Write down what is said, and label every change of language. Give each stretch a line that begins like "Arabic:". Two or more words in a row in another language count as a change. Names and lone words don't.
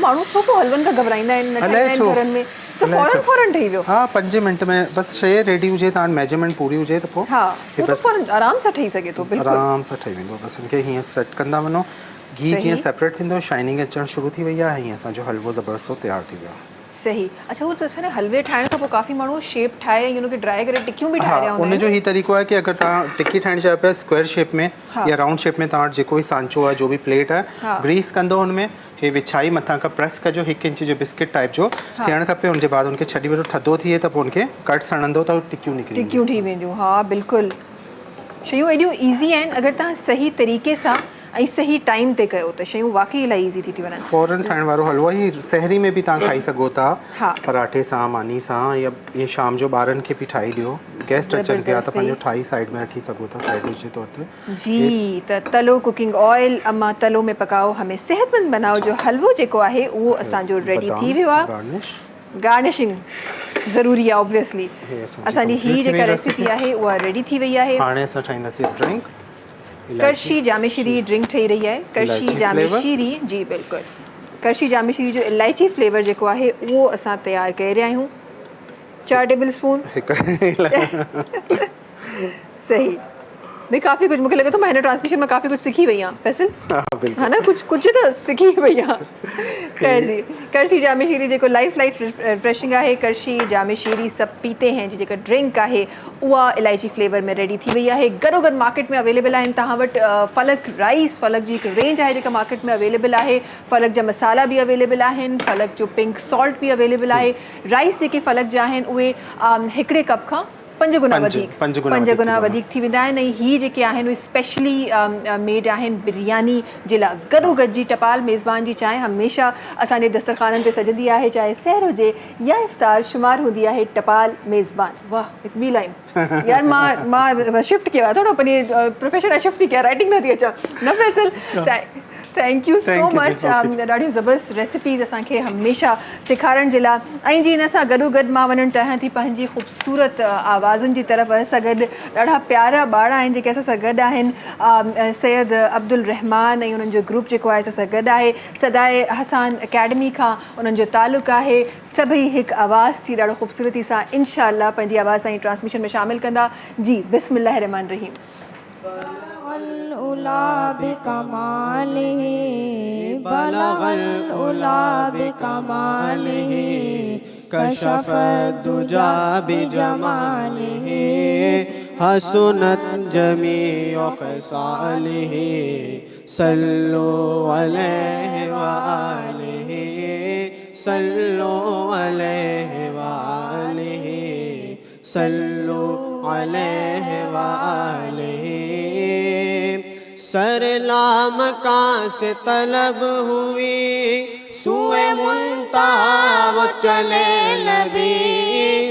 Sindhi: माण्हू छो पोइ हलवनि खां घबराईंदा आहिनि घरनि में, त फौरन ठही वियो। हा, 5 मिंट में बसि शइ रेडी हुजे, तव्हां मेजरमेंट पूरी हुजे त पोइ आराम सां ठही सघे थो। आराम सां ठही वेंदो। बसि हिनखे हीअं सेट कंदा वञो। घी जीअं सेपरेट थींदो, शाइनिंग अचणु शुरू थी वई आहे ऐं असांजो हलवो ज़बरदस्त तयारु थी वियो आहे। सही।
Urdu: اچھا، وہ تو
Sindhi: असांजे हलवे ठाहिण खां पोइ काफ़ी माण्हू शेप ठाहे हुनखे ड्राई करे टिकियूं बि ठाहे रहिया हूंदा आहिनि। उनजो ही तरीक़ो आहे कि अगरि तव्हां टिकी ठाहिण चाहियो पिया
English: square shape
Sindhi: में या
English: round shape
Sindhi: में, तव्हां जेको बि सांचो आहे, जो बि प्लेट आहे, ग्रीस कंदो हुनमें, हे विछाई मथां खां प्रेस कजो, 1 इंच जो
English: biscuit type
Sindhi: जो थियणु खपे। उनजे बाद उनखे छॾी वठो, थधो थिए त पोइ उनखे कट सणंदो त टिकियूं निकिरी टिकियूं थी वेंदियूं। हा बिल्कुलु, शयूं एॾियूं ईज़ी आहिनि। अगरि तव्हां सही तरीक़े सां ऐं सही टाइम ते कयो त शयूं वाक़ई इलाही ईज़ी थी वञनि। फौरन ठाहिण वारो हलवो ही सहरी में बि तव्हां खाई सघो था, पराठे सां, मानी सां, या ईअं शाम जो ॿारनि खे बि ठाही ॾियो। गेस्ट अचनि पिया त पंहिंजो ठाही साइड में रखी सघो था,
English: side dish
Sindhi: जे तौर ते। जी, त तलो
English: cooking oil
Urdu: اماں تلو میں پکاؤ ہمیں صحت مند بناؤ
Sindhi: जो हलवो जेको आहे उहो असांजो रेडी थी वियो आहे। गार्निशिंग ज़रूरी आहे ऑब्वियसली. Yes, असांजी complete ही जेका हुई रेसिपी आहे उहा रेडी थी वई आहे. हाणे असां ठाहींदासीं ड्रिंक. करशी जामे शीरी ड्रिंक ठही रही आहे. करशी इलायची जामे flavour? शीरी जी बिल्कुलु. करशी जामे शीरी जो इलायची फ्लेवर जेको आहे उहो असां तयारु करे रहिया आहियूं. 4
English: table spoon.
Sindhi: सही.
Urdu: میں کافی کچھ
Sindhi: मूंखे लॻे थो मां हिन ट्रांसमिशन में काफ़ी कुछ सिखी वई आहियां फैसल.
Urdu: ہے نا
Sindhi: कुछ त सिखी वई आहियां. करशी जामे शीरी जेको
English: life light refreshing
Sindhi: आहे. करशी जामे शीरी सभु
Urdu: پیتے ہیں
Sindhi: जी जेका ड्रिंक आहे उहा इलायची फ्लेवर में रेडी थी वई आहे. गॾो गॾु मार्केट में अवेलेबल आहिनि तव्हां वटि फलक राइस. फलक जी हिकु रेंज आहे जेका मार्केट में अवेलेबल आहे. फलक जा मसाला बि अवेलेबल आहिनि. फलक जो
English: pink salt
Sindhi: बि अवेलेबल आहे. राइस जेके फलक जा आहिनि उहे हिकिड़े कप खां 5 गुना वधीक थी वेंदा आहिनि. ऐं हीअ जेके आहिनि उहे
English: specially made
Sindhi: आहिनि बिरयानी जे लाइ. गॾो गॾु जी टपाल मेज़बान जी चांहि हमेशह असांजे दस्तरखाननि ते सजंदी आहे. चाहे सहर हुजे या इफ़्तार शुमार हूंदी आहे टपाल मेज़बान. वाह हिकु ॿी लाइन यार मां शिफ्ट कयो आहे थोरो पंहिंजे प्रोफेशन शिफ्ट थी कयां. राइटिंग नथी अचां न फैसल.
English: thank you so much.
Sindhi: ॾाढियूं ज़बरदस्त रेसिपीज़ असांखे हमेशह सेखारण जे लाइ. ऐं जी हिन सां गॾो गॾु मां वञणु चाहियां थी पंहिंजी ख़ूबसूरत आवाज़ुनि जी तरफ़. असां गॾु ॾाढा प्यारा ॿार आहिनि जेके असां सां गॾु आहिनि. सैयद अब्दुल रहमान ऐं उन्हनि जो ग्रुप जेको आहे असां सां गॾु आहे. सदाए हसान अकेडमी खां उन्हनि जो तालुक़ु आहे. सभई हिकु आवाज़ थी ॾाढो ख़ूबसूरती सां इंशाअल्लाह पंहिंजी आवाज़ सां ट्रांसमिशन में शामिलु कंदा. जी
Arabic: بسم الله رحمن رحيم. العلا بکمالہ بلغ العلا بکمالہ کشف الدجى بجمالہ حسنت جمیع خصالہ صلوا علیہ وآلہ صلوا علیہ وآلہ صلوا علیہ وآلہ.
Urdu: سر لامکاں سے طلب ہوئی سوئے منتہا وہ چلے نبی.